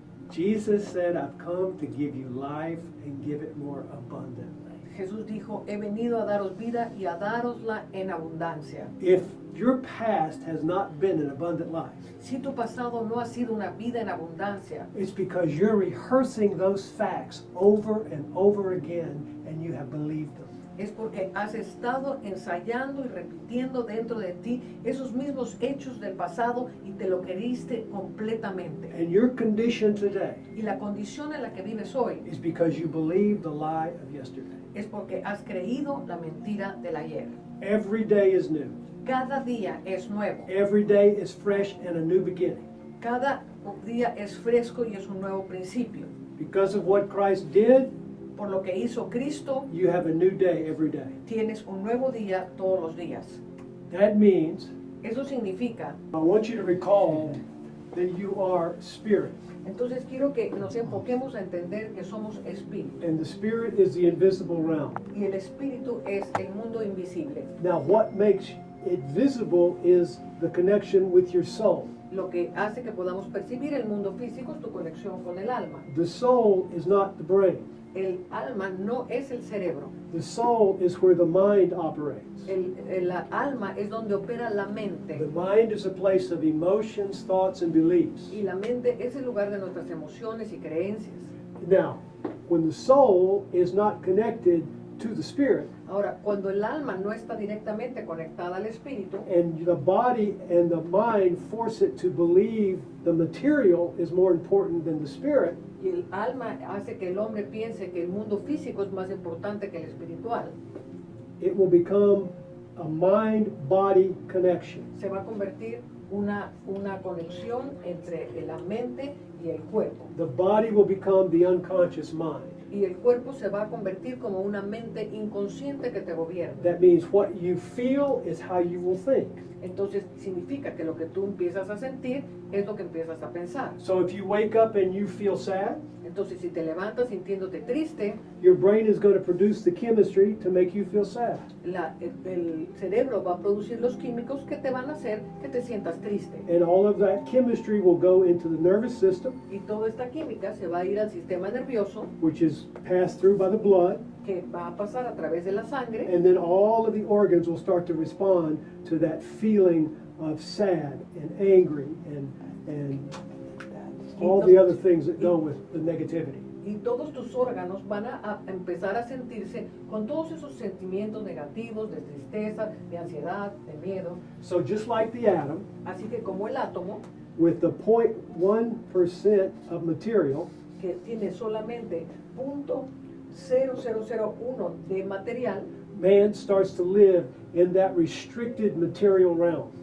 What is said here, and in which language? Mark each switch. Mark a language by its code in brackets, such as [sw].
[en] Jesus said, I've come to give you life and give it more abundantly. [es] Jesús dijo, he venido a daros vida y a darosla en abundancia. [en] If your past has not been an abundant life, [es] Si tu pasado no ha sido una vida en abundancia, [en] it's because you're rehearsing those facts over and over again and you have believed them. [es] es porque has estado ensayando y repitiendo dentro de ti esos mismos hechos del pasado y te lo creíste completamente. [en] And your condition today [es] Y la condición en la que vives hoy [en] is because you believe the lie of yesterday. [es] es porque has creído la mentira del ayer. [en] Every day is new. [es] Cada día es nuevo. [en] Every day is fresh and a new beginning. [es] Cada día es fresco y es un nuevo principio. [en] Because of what Christ did, [es] Por lo que hizo Cristo, [en] you have a new day every day. [es] tienes un nuevo día todos los días. [en] That means [es] Eso significa, [en] I want you to recall that you are spirit, [es] entonces quiero que nos enfoquemos a entender que somos espíritu. [en] and the spirit is the invisible realm. [es] Y el espíritu es el mundo invisible. [en] Now, what makes it visible is the connection with your soul. [es] Lo que hace que podamos percibir el mundo físico es tu conexión con el alma. [en] The soul is not the brain. [es] El alma no es el cerebro. [en] The soul is where the mind operates. [es] La alma es donde opera la [en] The [es] mente. [en] mind is a place of emotions, thoughts, and beliefs. [es] Y la mente es el lugar de nuestras emociones y creencias. [en] Now, when the soul is not connected to the spirit, [es] Ahora, cuando el alma no está directamente conectada al espíritu, [en] and the body and the mind force it to believe the material is more important than the spirit, [es] y el alma hace que el hombre piense que el mundo físico es más importante que el espiritual, [en] it will become a mind-body connection. [es] se va a convertir una conexión entre la mente y el cuerpo. [en] The body will become the unconscious mind. [es] Y el cuerpo se va a convertir como una mente inconsciente que te gobierna. [en] That means what you feel is how you will think. [es] Entonces significa que lo que tú empiezas a sentir es lo que empiezas a pensar. [en] So if you wake up and you feel sad, [es] Entonces si te levantas sintiéndote triste, [en] your brain is going to produce the chemistry to make you feel sad. [es] el cerebro va a producir los químicos que te van a hacer que te sientas triste. [en] And all of that chemistry will go into the nervous system, [es] Y toda esta química se va a ir al sistema nervioso, [en] which is passed through by the blood, [es] que va a pasar a través de la sangre, [en] and then all of the organs will start to respond to that feeling of sad and angry and all the other things that go with the negativity. [es] y todos tus órganos van a empezar a sentirse con todos esos sentimientos negativos, de tristeza, de ansiedad, de miedo. [en] So just like the atom, [es] Así que como el átomo, [en] with the 0.1% of material, [es] que tiene solamente 0.0001 de material, [en] man starts to live in that restricted material realm.